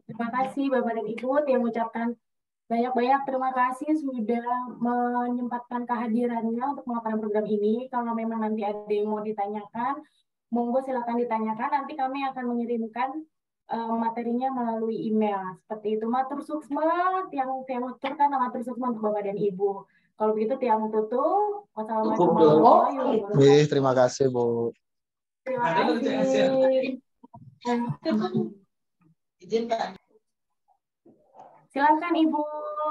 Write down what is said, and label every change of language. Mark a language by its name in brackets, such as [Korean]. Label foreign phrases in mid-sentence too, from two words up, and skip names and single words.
[Indonesian] Terima kasih Bapak dan Ibu yang mengucapkan banyak-banyak terima kasih sudah menyempatkan kehadirannya untuk melakukan program ini. Kalau memang nanti ada yang mau ditanyakan, monggo silakan ditanyakan. Nanti kami akan mengirimkan materinya melalui email. Seperti itu. [Balinese] Matur suksma, tiang tuturkan matur suksma [Indonesian] untuk Bapak dan Ibu. [Balinese] Kalau begitu tiang tutup. [Arabic] والسلام عليكم ورحمة الله وبركاته. [Indonesian] Terima kasih, Bu. Terima kasih. Silakan Ibu.